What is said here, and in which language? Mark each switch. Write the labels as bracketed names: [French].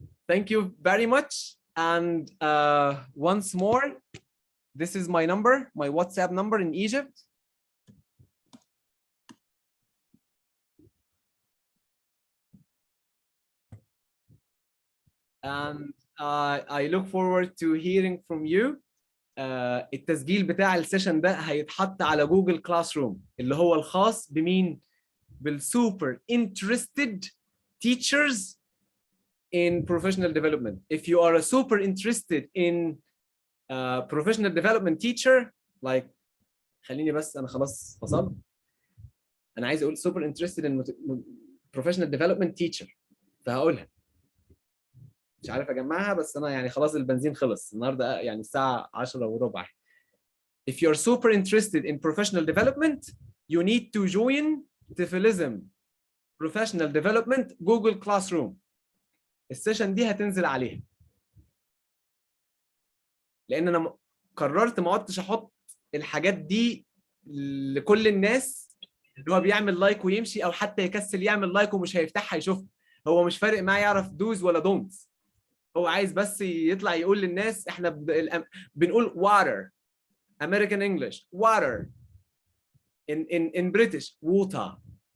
[English] Thank you very much. And once more, this is my number, my WhatsApp number in Egypt. And I look forward to hearing from you. [Arabic] التسجيل بتاع السيشن ده هيتحط على جوجل كلاس روم، اللي هو الخاص بمين؟ بالسوبر [English] interested teachers in professional development. If you are a super interested in professional development teacher, like [Arabic] خليني بس انا خلاص فصلت، انا عايز اقول [English] super interested in professional development teacher، [Arabic] فهقولها. مش عارف اجمعها، بس انا يعني خلاص البنزين خلص النهارده، يعني الساعه 10:15. [English] If you're super interested in professional development, you need to join Tifilism Professional Development Google Classroom. [Arabic] السيشن دي هتنزل عليها، لان انا قررت ما عدتش احط الحاجات دي لكل الناس اللي هو بيعمل لايك ويمشي، او حتى يكسل يعمل لايك ومش هيفتحها يشوفها. هو مش فارق معاه يعرف دوز ولا دونتس، هو عايز بس يطلع يقول للناس احنا بنقول [English] water American English water in British water.